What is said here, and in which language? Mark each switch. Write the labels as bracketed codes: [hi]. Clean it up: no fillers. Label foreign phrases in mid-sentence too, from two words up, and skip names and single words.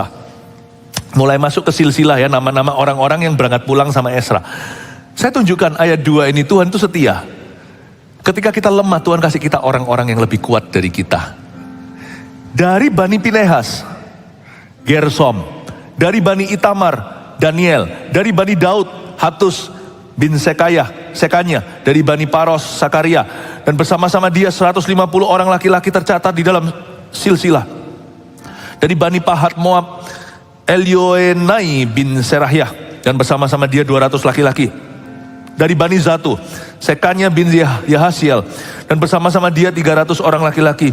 [id] Mulai masuk ke silsilah ya, nama-nama orang-orang yang berangkat pulang sama Esra. Saya tunjukkan ayat 2 ini, Tuhan itu setia. Ketika kita lemah, Tuhan kasih kita orang-orang yang lebih kuat dari kita. Dari Bani Pinehas, Gersom. Dari Bani Itamar, Daniel. Dari Bani Daud, Hatus bin Sekanya. Dari Bani Paros, Sakaria. Dan bersama-sama dia 150 orang laki-laki tercatat di dalam silsilah. Dari Bani Pahat Moab, Elioenai bin Serahyah dan bersama-sama dia 200 laki-laki. Dari Bani Zatu, Sekanya bin Yahasiel dan bersama-sama dia 300 orang laki-laki.